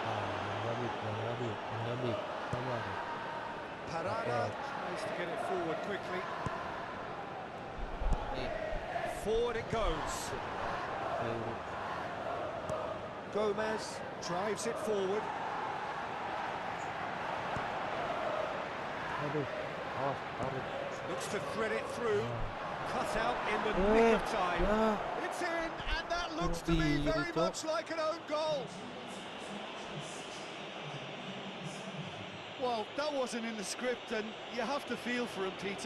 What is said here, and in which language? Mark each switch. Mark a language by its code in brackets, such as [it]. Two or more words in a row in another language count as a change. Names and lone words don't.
[id] Enggak big. Sabar. [en] Parada tries to get it forward quickly. [id] Nih, [en] Forward it goes. [id] seru. [en] Gomez drives it forward. [id] Aduh. Awas, tarik. [en] Looks to thread it through. Cut out in the Eh, nick of time. [id] ya. [en] It's in, and that looks to me very much like an own goal. Well, that wasn't in the script, and you have to feel for him, Peter.